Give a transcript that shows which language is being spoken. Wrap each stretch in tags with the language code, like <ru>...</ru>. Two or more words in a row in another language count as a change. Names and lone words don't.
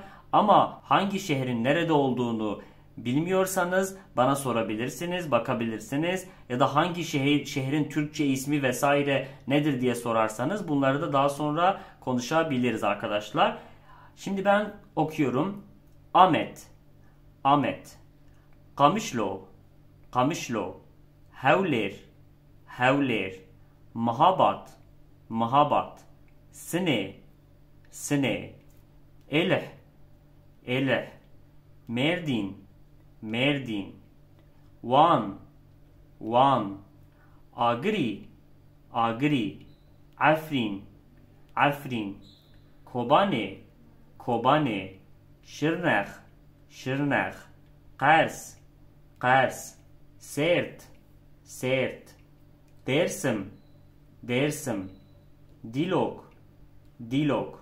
<tr>Ama hangi şehrin nerede olduğunu bilmiyorsanız bana sorabilirsiniz, bakabilirsiniz. Ya da hangi şehrin Türkçe ismi vesaire nedir diye sorarsanız bunları da daha sonra konuşabiliriz arkadaşlar. Şimdi ben okuyorum. Ahmet, Kamışlo, kamışlo. Hevler, hevler. Mahabat, mahabat. Sine, sine. Elh, elh. Merdin, merdin. Van, van. Agri, agri. Afrin, afrin. Kobane, kobane. Şırnak, şırnak. Kars, kars. Sert, sert. Dersim, dersim. Dilok, dilok.</tr>